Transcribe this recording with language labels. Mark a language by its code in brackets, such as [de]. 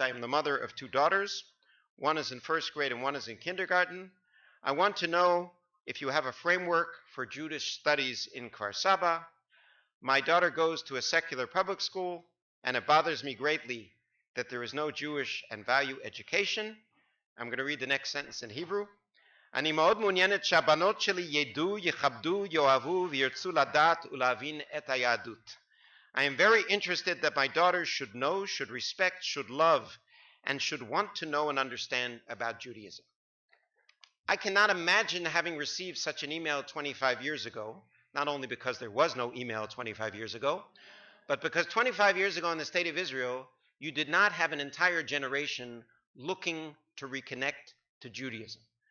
[en] I am the mother of 2 daughters. One is in first grade and one is in kindergarten. I want to know if you have a framework for Jewish studies in Kfar Saba. My daughter goes to a secular public school, and it bothers me greatly that there is no Jewish and value education." I'm going to read the next sentence in Hebrew. [he] אני מאוד מעוניינת שהבנות שלי ידעו, יכבדו, יאהבו וירצו לדעת ולהבין את היהדות. [en] I am very interested that my daughters should know, should respect, should love, and should want to know and understand about Judaism. I cannot imagine having received such an email 25 years ago, not only because there was no email 25 years ago, but because 25 years ago in the state of Israel, you did not have an entire generation looking to reconnect to Judaism.